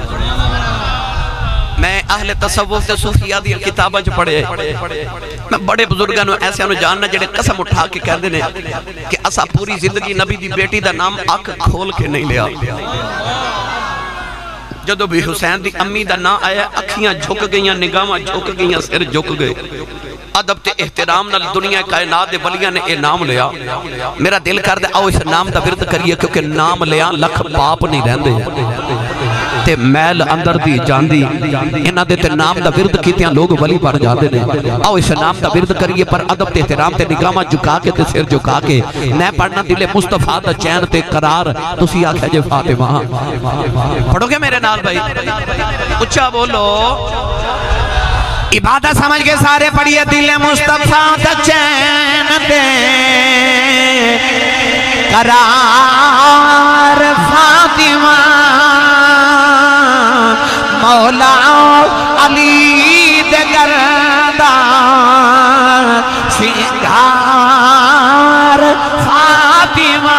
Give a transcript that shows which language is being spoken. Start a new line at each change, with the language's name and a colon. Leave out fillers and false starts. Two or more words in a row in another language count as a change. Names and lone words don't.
Punjabi: میں اہل تصوف سے صوفیہ دی کتابہ جو پڑھے، میں بڑے بزرگانوں ایسے انہوں جاننا جڑے قسم اٹھا کے کہہ دینے کہ اسا پوری زندگی نبی دی بیٹی دا نام آنکھ کھول کے نہیں لیا۔ جدو بھی حسین دی امی دا نام آیا اکھیاں جھک گئیاں، نگاہاں جھک گئیاں، سر جھک گئے۔ ادب تے احترام نال دنیا کائنات دے ولیاں نے اے نام لیا۔ میرا دل کر دے آؤ اس نام دا ورد کریے کیونکہ نام لیا لکھ پاپ نہیں رہندے تے میل اندر دی جاندی، انہاں دے تے نام دا ورد کیتیاں لوگ ولی بن جاندے نے۔ آؤ اس نام دا ورد کریے پر ادب تے احترام تے نگاہاں جھکا کے تے سر جھکا کے میں پڑھنا دل مصطفیٰ دا چین تے قرار تسی آکھیا جے فاطمہ۔ پڑھو گے میرے نال بھائی؟ اچھا بولو، عبادت سمجھ کے سارے پڑھئے دل مصطفیٰ دا چین دے قرار فاطمہ، مولا علی دے گردان سنگار فاطمہ۔